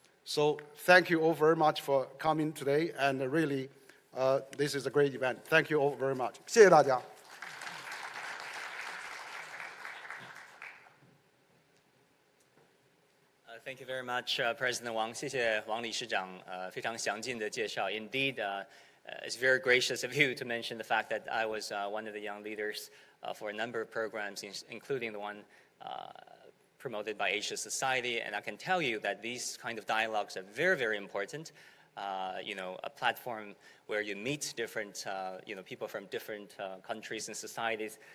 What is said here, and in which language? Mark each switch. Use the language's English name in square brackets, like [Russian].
[English] So thank you all very much for coming today, and really, this is a great event. Thank you all very much. [Chinese] 谢谢大家。 [English] Thank you very much, President Wang. [Chinese] 谢谢王理事长非常详尽的介绍. [English] Indeed, it's very gracious of you to mention the fact that I was one of the young leaders for a number of programs, including the one promoted by Asia Society. And I can tell you that these kind of dialogues are very, very important. A platform where you meet different, people from different countries and societies.